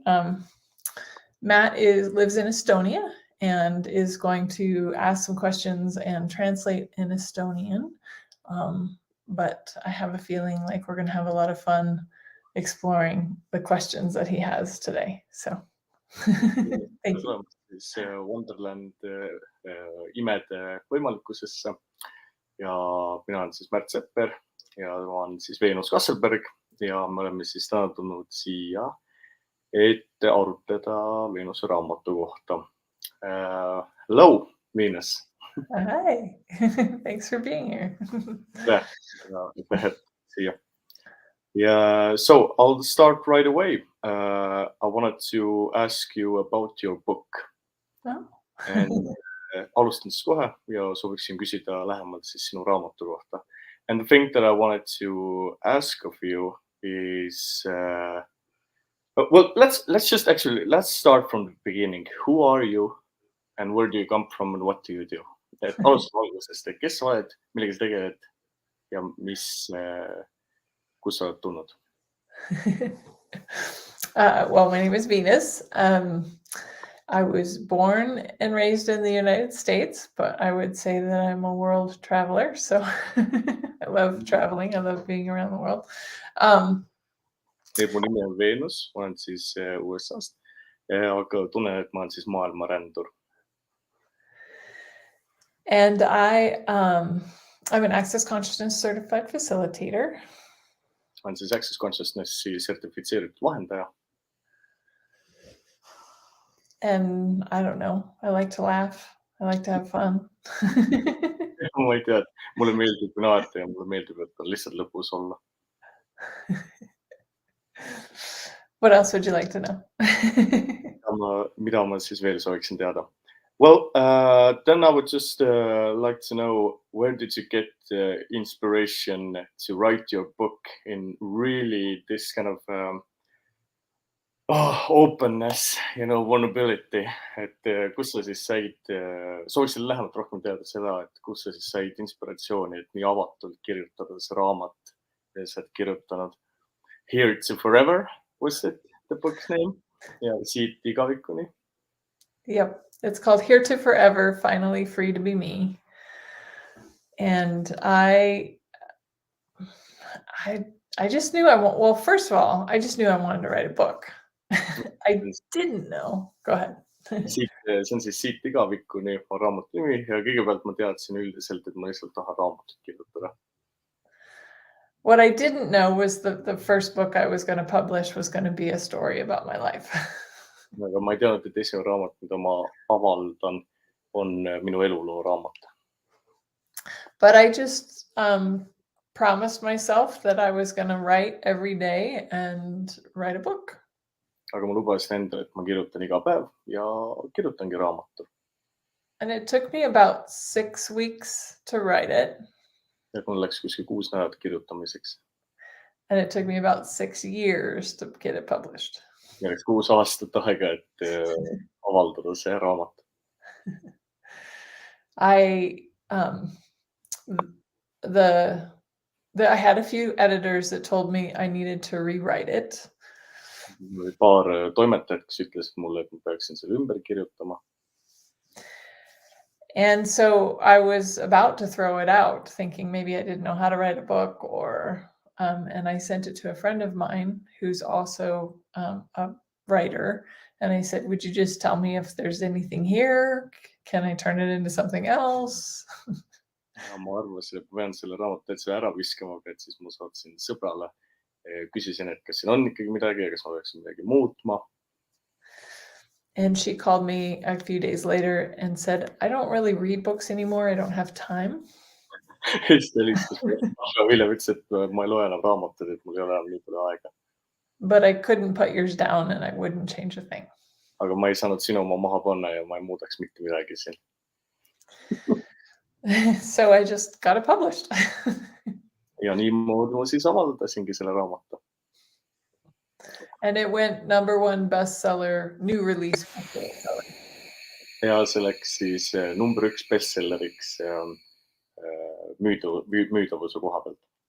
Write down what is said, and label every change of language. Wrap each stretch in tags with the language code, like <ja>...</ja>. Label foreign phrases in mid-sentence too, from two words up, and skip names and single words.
<en>Matt lives in Estonia and is going to ask some questions and translate in Estonian. But I have a feeling like we're going to have a lot of fun exploring the questions that he has today. So thank you.</en> <et>Siis Wonderland imede võimalikkusesse ja mina olen siis Märt Sepper ja tema on siis Venus Castleberg ja me oleme siis täna tulnud siia, et arutleda Venuse raamatu kohta.</et> <en>Hello, Venus. Hi, thanks for being here.</en> <et>Yeah, siia.</et> <en>Yeah, so I'll start right away. I wanted to ask you about your book. Oh.</en> <et>And alustan siis kohe ja sooviksin küsida lähemalt siis sinu raamatu kohta.</et> <en>And the thing that I wanted to ask of you is, well, let's start from the beginning. Who are you and where do you come from and what do you do?</en> <et>Alustame algusest, et kes sa oled, millega sa tegeled ja kus sa oled tulnud?</et> <en>Well, my name is Venus. I was born and raised in the United States, but I would say that I'm a world traveler. So I love traveling. I love being around the world.</en> <et>Mu nimi on Venus, ma olen siis USA-st, aga tunnen, et ma olen siis maailmarändur.</et> <en>And I'm an Access Consciousness Certified Facilitator.</en> <et>Olen siis Access Consciousnessi sertifitseeritud vahendaja.</et> <en>And I don't know, I like to laugh. I like to have fun.</en> <et>Ma ei tea, mulle meeldib naerda ja mulle meeldib, et on lihtsalt lõbus olla.</et> <en>What else would you like to know?</en> <et>Mida ma siis veel sooviksin teada?</et> <en>Well, then I would just like to know, where did you get inspiration to write your book in really this kind of openness, vulnerability,</en> <et>et kus sa siis said, sooviksin lähemalt rohkem teada seda, et kus sa siis said inspiratsiooni, et nii avatult kirjutada see raamat, ja sa oled kirjutanud Here to Forever,</et> <en>was it the book's name?</en> <et>Ja siit igavikuni.</et> <en>Yep, it's called Here to Forever, Finally Free to Be Me. And I just knew first of all, I just knew I wanted to write a book. I didn't know. Go ahead.</en> <et>See on siis Siit igavikuni on raamatu nimi ja kõigepealt ma teadsin üldiselt, et ma lihtsalt tahan raamatut kirjutada.</et> <en>What I didn't know was the first book I was going to publish was going to be a story about my life.</en> <et>Aga ma ei teadnud, et esimene raamat, mida ma avaldan, on minu eluloo raamat.</et> <en>But I just promised myself that I was going to write every day and write a book.</en> <et>Aga ma lubasin endale, et ma kirjutan iga päev ja kirjutangi raamatu.</et> <en>And it took me about 6 weeks to write it.</en> <et>Et mul läks kuskil 6 nädalat kirjutamiseks.</et> <en>And it took me about 6 years to get it published.</en> <et>Ja läks 6 aastat aega, et avaldada see raamat.</et> <en>I had a few editors that told me I needed to rewrite it.</en> <et>Paar toimetajat, kes ütlesid mulle, et ma peaksin selle ümber kirjutama.</et> <en>And so I was about to throw it out, thinking maybe I didn't know how to write a book, and I sent it to a friend of mine who's also a writer. And I said, would you just tell me if there's anything here? Can I turn it into something else?</en> <et>Ma arvasin, et ma pean selle raamatu täitsa ära viskama, aga et siis ma saatsin sõbrale. Küsisin, et kas siin on ikkagi midagi ja kas ma peaksin midagi muutma.</et> <en>And she called me a few days later and said, I don't really read books anymore. I don't have time.</en> <et>siis ta helistas mulle hiljem, ütles, et ma ei loe enam raamatuid, et mul ei ole enam nii palju aega.</et> <en>But I couldn't put yours down and I wouldn't change a thing.</en> <et>Aga ma ei saanud sinu oma maha panna ja ma ei muudaks mitte midagi siin.</et> <en>So I just got it published.</en> <et>Ja niimoodi ma siis avaldasingi selle raamatu.</et> <en>And it went #1 bestseller, new release bestseller.</en> <et>Ja see läks siis number 1 bestselleriks müüdavuse koha pealt.</et>